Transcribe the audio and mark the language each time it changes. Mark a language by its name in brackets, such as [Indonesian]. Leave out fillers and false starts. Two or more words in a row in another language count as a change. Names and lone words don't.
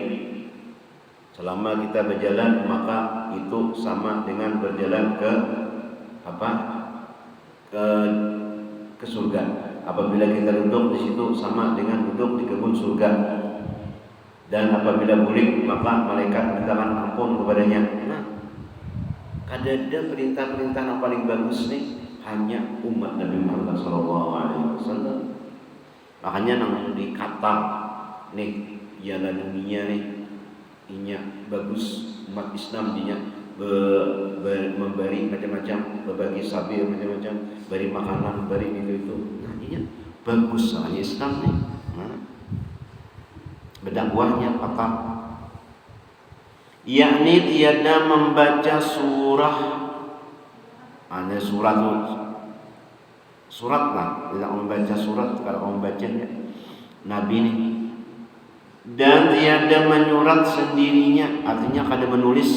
[Indonesian] Selama kita berjalan maka itu sama dengan berjalan ke surga. Apabila kita duduk di situ sama dengan duduk di kebun surga. [Banjar] Dan apabila bulik maka malaikat mintakan ampun kepadanya. [Indonesian] Nah, ada perintah-perintah yang paling bagus nih hanya umat Nabi Muhammad SAW. [Banjar] Makanya nang dikata nih ialah dunia nih inya bagus, umat Islam dinya memberi macam-macam, berbagi sabi macam-macam, beri makanan, beri itu. Nah, inya bagus soalnya Islam nih. Nah, [Indonesian] berdakwahnya apa? Yakni tiada membaca surah. Ada surat lah, tidak membaca surat. [Banjar] Kalau membacanya Nabi nih. Dan tiada menyurat sendirinya, artinya kada menulis.